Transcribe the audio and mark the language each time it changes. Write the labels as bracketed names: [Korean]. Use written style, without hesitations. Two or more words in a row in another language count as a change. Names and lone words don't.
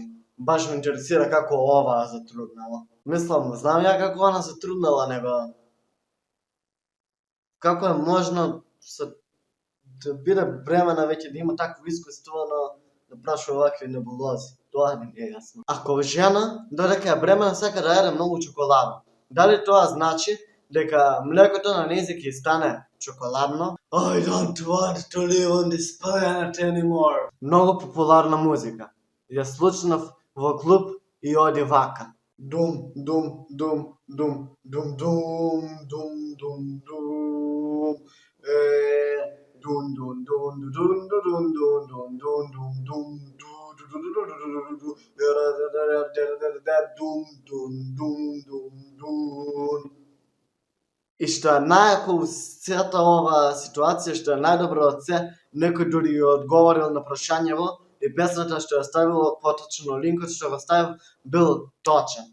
[Macedonian] Баш ме интересира како ова затруднала. Мислам, знам ја како она затруднала, него како е можно да биде бремена веќе да има такво искуство, но да прашува вакви небулози. Тоа не е јасно. Ако жена додека е бремена сака да јаде многу чоколада, дали тоа значи дека млекото на нејзе ќе стане чоколадно? [English] I don't want to live on this planet anymore. [Macedonian] Многу популарна музика. Ја слушнав во клуб и оди вака. Дум, дум, дум, дум, дум, дум, дум, дум, дум. Дун, дун, дун, дун, дун, дун, дун, дун, дун, дун, дун, И што е најако у сета ова ситуација, што е најдобро од се, некој дури ја одговорил на прашањево и песната што ја ставил, поточно линкот што го ставил, бил точен.